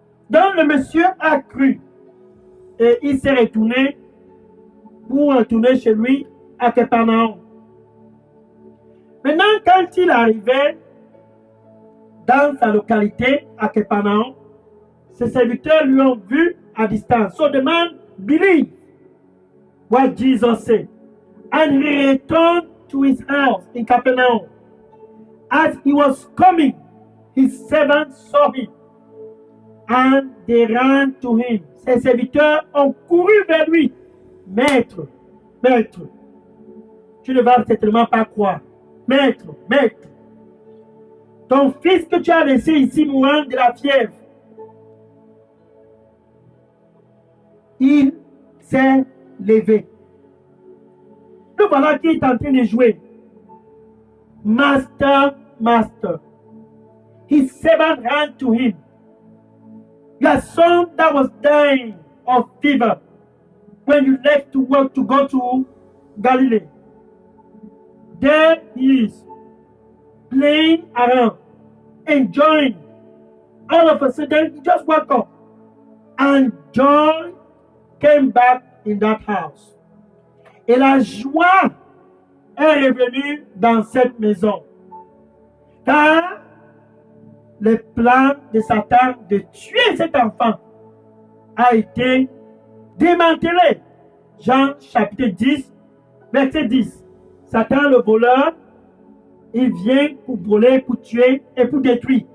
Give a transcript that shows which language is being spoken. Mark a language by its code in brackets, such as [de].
[fr] Donc le monsieur a cru et il s'est retourné pour retourner chez lui à Capernaum. Maintenant, quand il arrivait dans sa localité à Capernaum, ses serviteurs lui ont vu à distance. [en] So the man believed what Jesus said, and he returned to his house in Capernaum. As he was coming, his servants saw him, and they ran to him. [fr] Ses serviteurs ont couru vers lui. Maître, maître, tu ne vas certainement pas croire. Maître, maître, ton fils que tu as laissé ici mourant de la fièvre, il s'est levé. Le voilà qui est en train de jouer. [en] Master, master. His servant ran to him. Your son that was dying of fever when you left to work to go to Galilee. There he is, playing around, enjoying. All of a sudden, he just woke up. And joy came back in that house. [fr] Et la joie est revenue dans cette maison. Car le plan de Satan de tuer cet enfant a été démantelé. Jean chapitre 10, verset 10. Satan, le voleur, il vient pour voler, pour tuer et pour détruire.